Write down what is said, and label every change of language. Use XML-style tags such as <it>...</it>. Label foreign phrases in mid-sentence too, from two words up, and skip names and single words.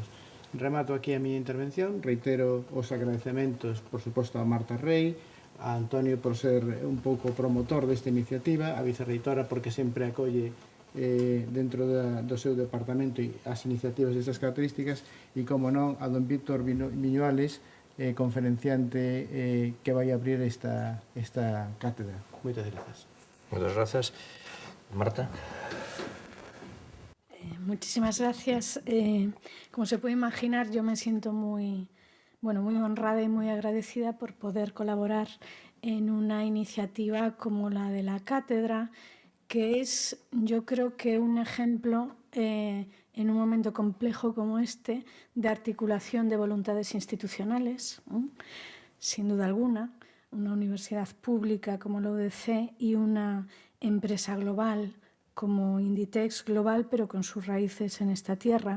<gl>Remato aquí a miña intervención, reitero os agradecementos, por suposto, a Marta Rey, a Antonio por ser un pouco promotor desta iniciativa, a vicerreitora porque sempre acolle dentro do seu departamento as iniciativas destas características e, como non, a don Víctor Viñuales, conferenciante que vai abrir esta cátedra. Moitas grazas.</gl> <es>Muchas gracias. Marta. Muchísimas gracias. Como se puede imaginar, yo me siento muy honrada y muy agradecida por poder colaborar en una iniciativa como la de la cátedra, que es, yo creo que un ejemplo en un momento complejo como este de articulación de voluntades institucionales, sin duda alguna, una universidad pública como la UDC y una empresa global como Inditex global, pero con sus raíces en esta tierra.</es>